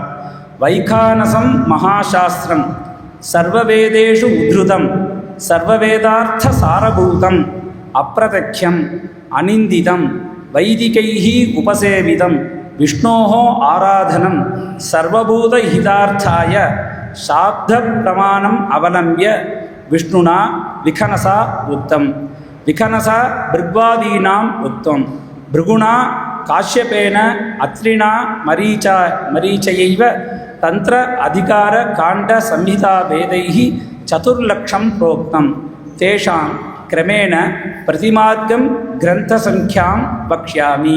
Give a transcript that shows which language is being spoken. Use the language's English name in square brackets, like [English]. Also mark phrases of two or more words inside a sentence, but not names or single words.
[Sanskrit] वैखानसं महाशास्त्रं सर्ववेदेषु उद्धृतम् सर्ववेदार्थ सारभूतम् अप्रत्यक्षम् अनिन्दितम् वैदिकैः उपसेवितम् विष्णोः आराधनम् सर्वभूत हितार्थाय शाब्द प्रमाणम् अवलम्ब्य विष्णुना विखनसा उक्तम्. विखनसा भृग्वादीनाम् उक्तं भृगुणा काश्यपेन अत्रिणा मरीचयैव तंत्र अधिकार कांड संहिता वेदैः 400 प्रोक्तं तेषां क्रमेण प्रतिमाद्यं ग्रन्थसंख्यां वक्ष्यामि।